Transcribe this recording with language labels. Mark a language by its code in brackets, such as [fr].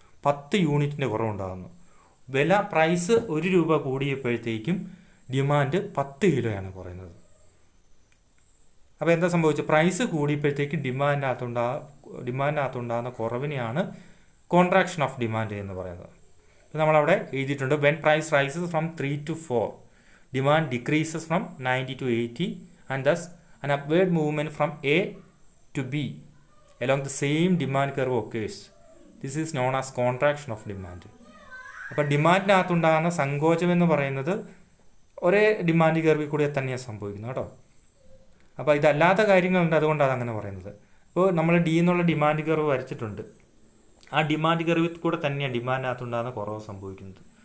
[ml] 10 യൂണിറ്റിൻ്റെ കുറവുണ്ടാകുന്നു. പ്രൈസ് 1 രൂപ കൂടിയപ്പോഴത്തേക്കും ഡിമാൻഡ് 10 കിലോയാണ് കുറയുന്നത്. അപ്പോൾ എന്താ സംഭവിച്ചത്? പ്രൈസ് കൂടിയപ്പോഴത്തേക്കും ഡിമാൻഡിനകത്തുണ്ടാകുന്ന കുറവിനെയാണ് കോൺട്രാക്ഷൻ ഓഫ് ഡിമാൻഡ് എന്ന് പറയുന്നത്. [en] നമ്മളവിടെ എഴുതിയിട്ടുണ്ട്, when price rises from 3 to 4, demand decreases from 90 to 80, and thus an upward movement from A to B along the same demand curve occurs. This is known as contraction of demand. [ml] അപ്പോൾ ഡിമാൻഡിനകത്തുണ്ടാകുന്ന സങ്കോചം എന്ന് പറയുന്നത് ഒരേ demand കർവിൽ കൂടി തന്നെയാണ് സംഭവിക്കുന്നത് കേട്ടോ. അപ്പോൾ ഇതല്ലാത്ത കാര്യങ്ങളുണ്ട്, അതുകൊണ്ടാണ് അങ്ങനെ പറയുന്നത്. ഇപ്പോൾ നമ്മൾ ഡി എന്നുള്ള ഡിമാൻഡ് കർവ് വരച്ചിട്ടുണ്ട്. ആ ഡിമാൻഡ് കർവിൽ കൂടെ തന്നെയാണ് ഡിമാൻഡിനകത്തുണ്ടാകുന്ന കുറവ് സംഭവിക്കുന്നത്.